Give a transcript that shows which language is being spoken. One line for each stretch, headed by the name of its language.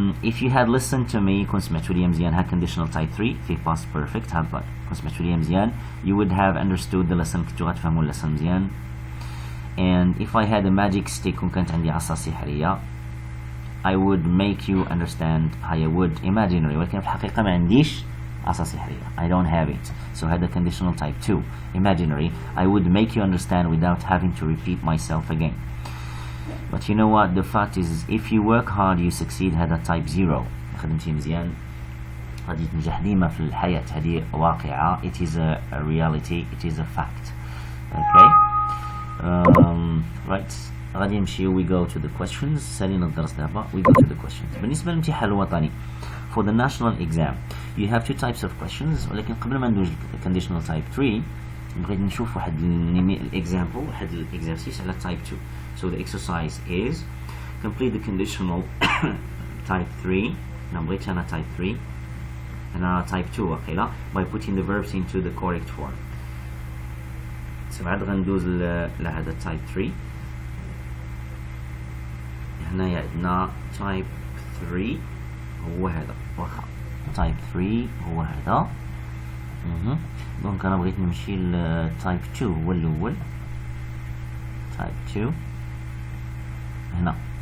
English: If you had listened to me
Arabic: كنت سمعتوا لي مزيان ها
English: conditional type 3 فيه past perfect
Arabic: ها كنت سمعتوا لي مزيان
English: you would have understood the lesson
Arabic: كنتوا غتفهموا
English: lesson مزيان. And if I had a magic stick
Arabic: كون كانت عندي عصا سحرية
English: I would make you understand. I would imaginary
Arabic: ولكن في الحقيقة ما عنديش عصا سحرية.
English: I don't have it. So هذا conditional type 2 imaginary. I would make you understand without having to repeat myself again. But you know what the fact is if you work hard you succeed.
Arabic: هذا type 0 خدمتي مزيان غادي تنجح ديما في الحياة. هذه واقعة.
English: It is a reality. It is a fact. Okay. Right.
Arabic: غادي نمشيو
English: we go to the questions.
Arabic: سالينا الدرس دابا
English: we go to the questions.
Arabic: بالنسبة للامتحان الوطني
English: for the national exam you have two types of questions.
Arabic: ولكن قبل ما ندوز conditional type 3 بغيت نشوف واحد example واحد exercise على type 2.
English: so the exercise is complete the conditional type 3.
Arabic: أنا بغيت أنا type 3 أنا type 2 واقيلا
English: by putting the verbs into the correct form.
Arabic: بعد غندوز لهذا type 3. هنا عندنا type 3 هو هذا واخا type 3 هو هذا. دونك انا بغيت نمشي ل type 2 هو الاول type 2 هنا.